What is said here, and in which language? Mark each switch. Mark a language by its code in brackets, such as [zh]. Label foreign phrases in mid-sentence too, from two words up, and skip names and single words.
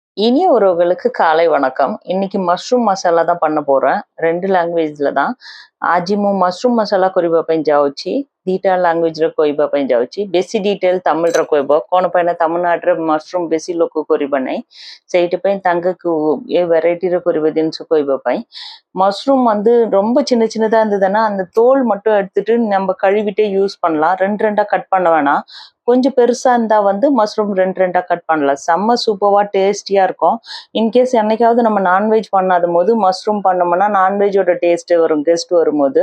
[ta] இனிய உறவுகளுக்கு காலை வணக்கம். இன்னைக்கு மஷ்ரூம் மசாலா தான் பண்ண போறேன். [or] 2 ଲାଙ୍ଗୁଏଜରେ தான்। ଆଜି ମୁଁ ମଶରୁମ ମସଲା କରିବା ପାଇଁ ଯାଉଛି। ଦିଟା ଲାଙ୍ଗୁଏଜରେ କହିବା ପାଇଁ ଯାଉଛି। ବେଶୀ ଡିଟେଲ ତାମିଲରେ କହିବ। କ'ଣ ପାଇଁ ନା ତାମିଲନାଡୁରେ ମଶରୁମ ବେଶୀ ଲୋକ କରିବା ନାହିଁ। ସେଇଥିପାଇଁ ତାଙ୍କୁ ଏ வெரைட்டிରେ କରିବା ଜିନିଷ କହିବା ପାଇଁ। [ta] மஷ்ரூம் வந்து ரொம்ப சின்ன சின்னதா இருந்ததுன்னா அந்த தோல் மட்டும் எடுத்துட்டு நம்ம கழுவிட்டு யூஸ் பண்ணலாம். 2 கட் பண்ண வேணாம். கொஞ்சம் பெருசா இருந்தா வந்து மஷ்ரூம் 2 கட் பண்ணலாம். செம்ம சூப்பரா டேஸ்டியா இருக்கும். இன்கேஸ் என்னைக்காவது நம்ம நான்வெஜ் பண்ணாத போது மஷ்ரூம் பண்ணோம்னா நான்வெஜ்ஜோட டேஸ்ட் வரும் கெஸ்ட் வரும்போது.